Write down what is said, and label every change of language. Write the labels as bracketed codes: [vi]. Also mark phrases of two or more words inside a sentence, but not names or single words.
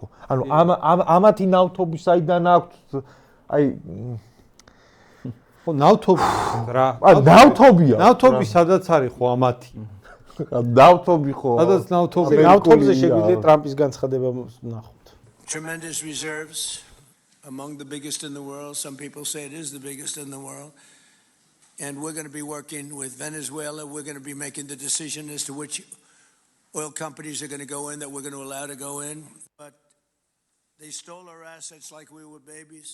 [ka] ანუ ამათი ნავთობი საიდან აქვთ? აი ნავთობი რა. ნავთობია. ნავთობი სადაც არის ხო ამათი? ნავთობი ხო? სადაც ნავთობი. ნავთობზე შეგვიძლია ტრამპის განცხადება ნახოთ. [en] Tremendous reserves, among the biggest in the world. Some people say it is the biggest in the world. And we're going to be working with Venezuela. We're going to be making the decision as to which oil companies are going to go in, that we're going to allow to go in. But they stole our assets like we were babies.